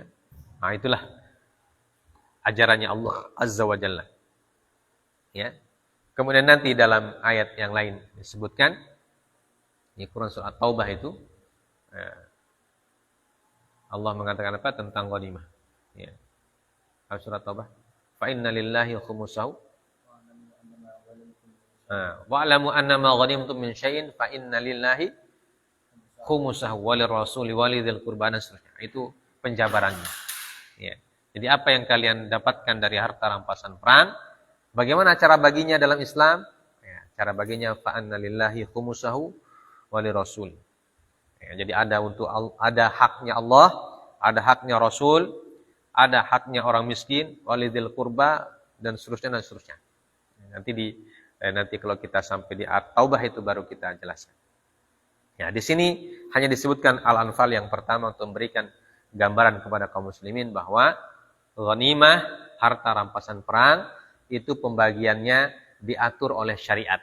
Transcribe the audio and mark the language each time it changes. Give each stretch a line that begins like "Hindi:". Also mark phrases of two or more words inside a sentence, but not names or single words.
Indonesian: Nah, itulah ajarannya Allah
Arabic: عز وجل.
Indonesian: Ya. Kemudian nanti dalam ayat yang lain disebutkan di Quran surah At-Taubah itu Allah mengatakan apa tentang ghanimah. Ya. Surah At-Taubah,
Arabic: فإن لله خمسه واعلموا أنما غنمتم من شيء فإن لله خمسه وللرسول ولذي القربى.
Indonesian: Itu penjabarannya. Ya. Jadi apa yang kalian dapatkan dari harta rampasan perang, bagaimana cara baginya dalam Islam? Ya, cara baginya
Arabic: فإن لله خمسه وللرسول.
Indonesian: Ya, jadi ada haknya Allah, ada haknya Rasul, ada haknya orang miskin,
Arabic: ولذي القربى
Indonesian: dan seterusnya. Nanti kalau kita sampai di At-Taubah itu baru kita jelaskan. Ya, di sini hanya disebutkan Al-Anfal yang pertama untuk memberikan gambaran kepada kaum muslimin bahwa ghanimah, harta rampasan perang, itu pembagiannya diatur oleh syariat.